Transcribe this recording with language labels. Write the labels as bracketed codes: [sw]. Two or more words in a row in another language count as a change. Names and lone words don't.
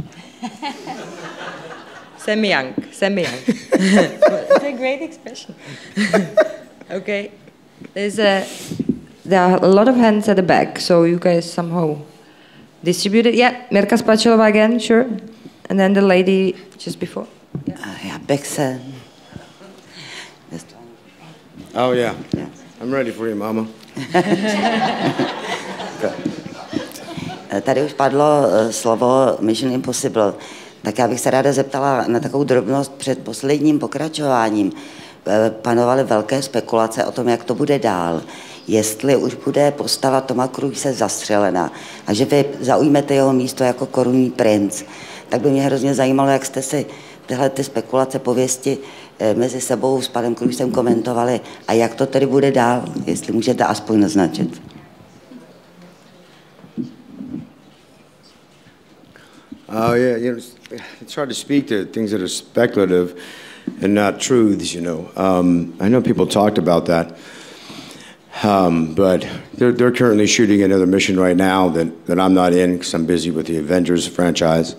[en] Semi-young. It's a great expression. Okay. There are a lot of hands at the back, so you guys somehow distribute it. Yeah, Mirka Spačilova again, sure. And then the lady just before. [cs] Já bych se... [en] Oh yeah, I'm ready for you, mama. [cs] Tady už padlo slovo Mission Impossible, tak já bych se ráda zeptala na takovou drobnost. Před posledním pokračováním panovaly velké spekulace o tom, jak to bude dál. Jestli už bude postava Toma Cruise zastřelena a že vy zaujmete jeho místo jako korunní princ, tak by mě hrozně zajímalo, jak jste si tyhle ty spekulace, pověsti mezi sebou s panem Cruisem komentovali a jak to tedy bude dál, jestli můžete aspoň naznačit. [en] Yeah, it's hard to speak to things that are speculative and not truths, you know. I know people talked about that, but they're currently shooting another mission right now that I'm not in because I'm busy with the Avengers franchise.